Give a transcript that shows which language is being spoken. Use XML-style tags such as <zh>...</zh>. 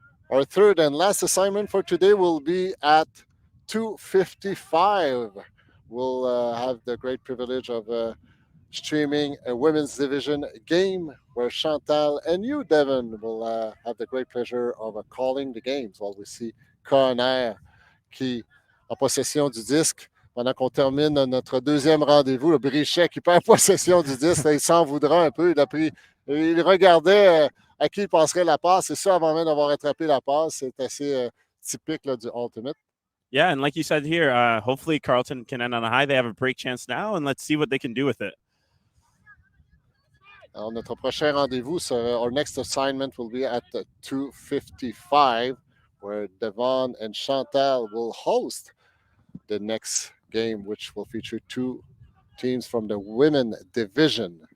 <en>Our third and last assignment for today will be at 2:55. We'll have the great privilege of streaming a women's division game where Chantal and you, Devin, will have the great pleasure of calling the games while we see Conner</en> <fr>qui en possession du disque. Pendant qu'on termine notre deuxième rendez-vous, le Brichet qui perd possession du disque, il s'en voudra un peu. Il regardait à qui il passerait la passe. Et ça, avant même d'avoir attrapé la passe, c'est assez typique là, du Ultimate.</fr> <en>Yeah, and like you said here, hopefully Carleton can end on a high. They have a break chance now, and let's see what they can do with it.</en> <fr>Alors, notre prochain rendez-vous,</fr> <en>our next assignment will be at 2:55, where Devon and Chantal will host the next game, which will feature two teams from the women division.</en>